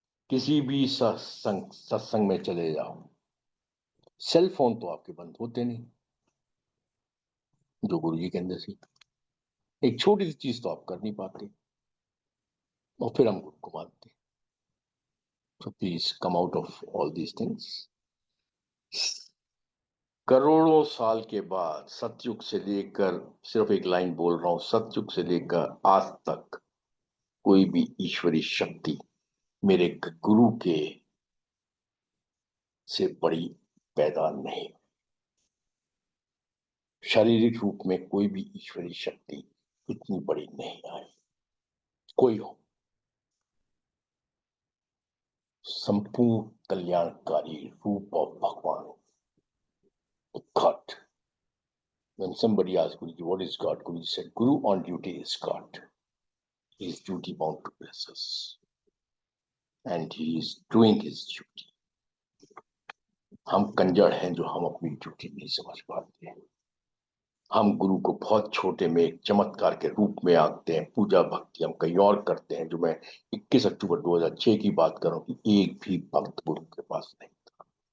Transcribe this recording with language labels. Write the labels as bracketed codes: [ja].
[hi] किसी भी सत्संग में चले जाओ, सेल फोन तो आपके बंद होते नहीं, जो गुरु जी के अंदर से एक छोटी सी चीज तो आप कर नहीं पाते, और फिर हम गुरु को मानते। [en] So please come out of all these things. [hi] करोड़ों साल के बाद, सतयुग से लेकर, सिर्फ एक लाइन बोल रहा हूं, सतयुग से लेकर आज तक कोई भी ईश्वरी शक्ति मेरे गुरु के से बड़ी पैदा नहीं। शारीरिक रूप में कोई भी ईश्वरी शक्ति इतनी बड़ी नहीं आई। कोई हो, संपूर्ण कल्याणकारी रूप ऑफ भगवान, God. [en] When somebody asks Guruji, what is God? Guruji said, Guru on duty is God. He is duty bound to bless us. And he is doing his duty. [hi] हम कंजर हैं जो हम अपनी ड्यूटी नहीं समझ पाते हैं। हम गुरु को बहुत छोटे में एक चमत्कार के रूप में आंकते हैं। पूजा भक्ति हम कहीं और करते हैं। जो मैं 21 अक्टूबर 2006 की बात कर रहा हूँ कि एक भी भक्त गुरु के पास नहीं था।